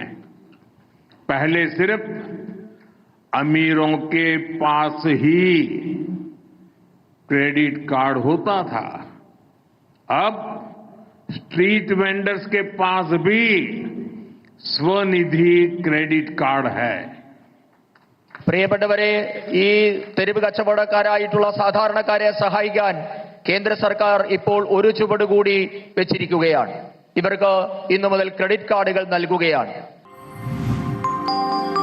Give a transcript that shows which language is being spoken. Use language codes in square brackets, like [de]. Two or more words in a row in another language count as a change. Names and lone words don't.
[hi] पहले सिर्फ अमीरों के पास ही [en] credit card [hi] होता था. अब [en] street vendors [hi] के पास भी स्वनिधि [en] credit card [hi] है. [ml] പ്രിയപ്പെട്ടവരെ, ഈ തെരുവ് കച്ചവടക്കാരായിട്ടുള്ള സാധാരണക്കാരെ സഹായിക്കാൻ കേന്ദ്ര സർക്കാർ ഇപ്പോൾ ഒരു ചുവട് കൂടി വെച്ചിരിക്കുകയാണ്. ഇവർക്ക് ഇന്നു മുതൽ ക്രെഡിറ്റ് കാർഡുകൾ നൽകുകയാണ്.